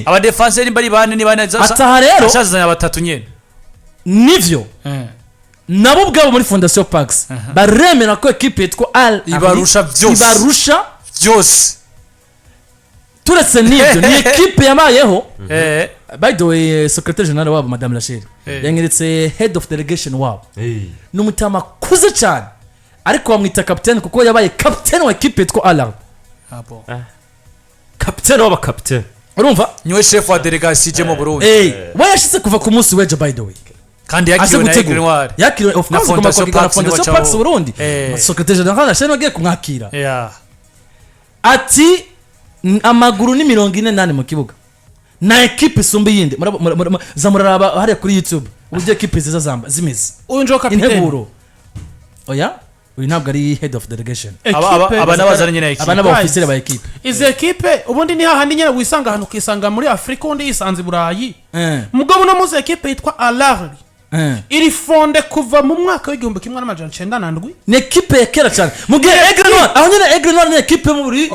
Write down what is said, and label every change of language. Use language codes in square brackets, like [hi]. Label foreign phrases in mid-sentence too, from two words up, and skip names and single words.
[rn] aba defenseur bari bane ni bane ataha rero ashazanya batatu nyene nivyo nabo ubwabo muri Fondation Pax baremera ko equipe yitwa Ahly ibarusha byose turetse n'ibyo ni equipe yabayeho [en] by the way secretary general [rn] wabo madame Rachel yangeretse [en] head of delegation [rn] wabo n'umutama kuze cyane ariko bamwita captain kuko yabaye captain wa equipe yitwa Ahly captain waba captain urumva niwe chef wa delegation je mu Burundi we yashitse kuva ku munsi w'ejo [en] by the way [rn] kandi yakiriwe na Aigle Noire yakiriwe [en] of course [rn] kuma kwa Fondation Pax Burundi [en] secretary general [rn] Rachel bagiye kumwakira ati amaguru ni 48 mu kibuga na equipe isumba yindi zamuraraba hariya kuri YouTube uburyo equipe ziza zamba zimeze uyu njo kapiteni inteburo oya uyu ntabwo ari [en] head of delegation [rn] aba nabazanye na equipe aba naba officier ba equipe izi equipe ubundi ni hahandi nyene wisanga hano ukisanga muri Afrika undi yisanze Burayi mugabo no muze equipe yitwa Ahly iri fonde kuva mu mwaka w'igihumbi kimwe n'amajana 97 ni equipe ya kera cyane mugihe Aigle Noire aho nyene Aigle Noire ni equipe mu buri